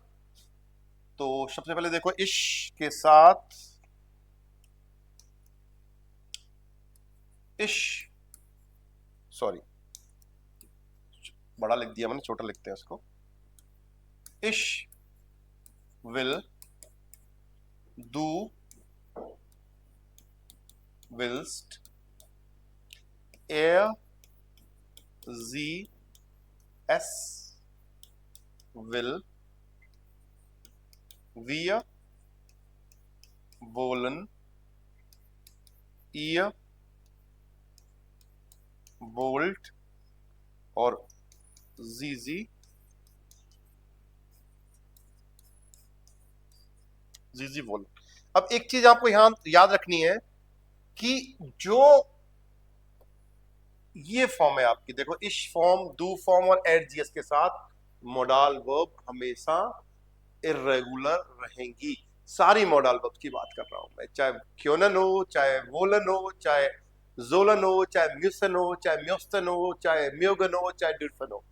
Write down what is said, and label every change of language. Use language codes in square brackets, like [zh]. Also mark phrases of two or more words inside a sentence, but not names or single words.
[hi] तो सबसे पहले देखो, इश के साथ इश, सॉरी बड़ा लिख दिया मैंने, छोटा लिखते हैं इसको। [de] ich will du willst er sie es will wir wollen ihr wollt और sie wollen। [hi] अब एक चीज आपको यहां याद रखनी है कि जो ये फॉर्म है आपकी, देखो, इश फॉर्म, डू फॉर्म और एडजीएस के साथ [en] modal verb [hi] हमेशा इर्रेगुलर रहेंगी। सारी [en] modal verb [hi] की बात कर रहा हूं मैं, चाहे क्योनन हो, चाहे वोलन हो, चाहे जोलन हो, चाहे म्यूसन हो, चाहे म्योस्तन हो, चाहे म्योगन हो, चाहे डिर्फन हो।